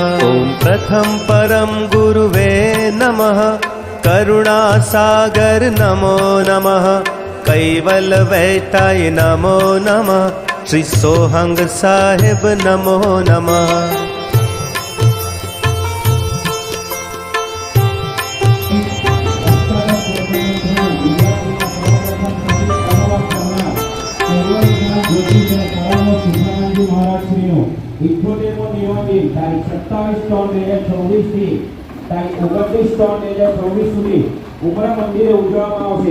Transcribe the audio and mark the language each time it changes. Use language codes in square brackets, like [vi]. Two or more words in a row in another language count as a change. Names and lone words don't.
[sa] ओम प्रथम परम गुरुवे नमः, करुणासागर नमो नमः, कैवल वैताय नमो नमः, श्री सोहंग साहेब नमो नमः. [gu] મહારાજશ્રીનો 78મો નિર્વાણ દિન તારીખ 27/3/2024 થી તારીખ 29/3/2024 સુધી ઉમરા મંદિરે ઉજવવામાં આવશે.